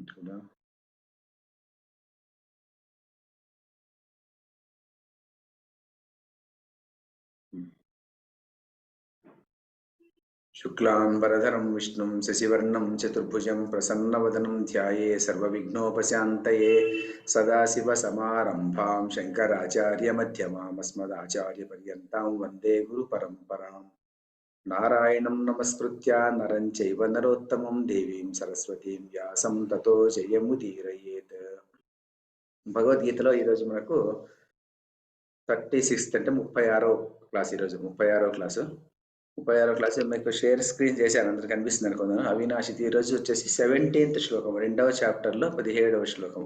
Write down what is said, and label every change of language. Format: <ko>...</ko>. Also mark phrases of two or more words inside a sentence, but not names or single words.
<sa>शुक्लांबरधरं विष्णुं शशिवर्णं चतुर्भुजं प्रसन्नवदनं ध्याये सर्वविघ्नोपशान्तये सदाशिवसमारम्भां शङ्कराचार्यमध्यमाम् अस्मदाचार्यपर्यन्तां वन्दे गुरुपरम्पराम्। नारायणं नमस्कृत्य नरं चैव नरोत्तमं देवीं सरस्वतीं व्यासं ततो जयमुदीरयेत्।</sa> <te>భగవద్గీతలో ఈరోజు మనకు 36th అంటే 36వ క్లాస్. ఈరోజు 36వ క్లాసు. 36వ క్లాసు మీకు</te> <en>share screen</en> <te>చేశాను, అందరికి కనిపిస్తుంది అనుకున్నాను. అవినాషి ఈరోజు వచ్చేసి 17th శ్లోకం, 2వ చాప్టర్లో 17వ శ్లోకం.</te>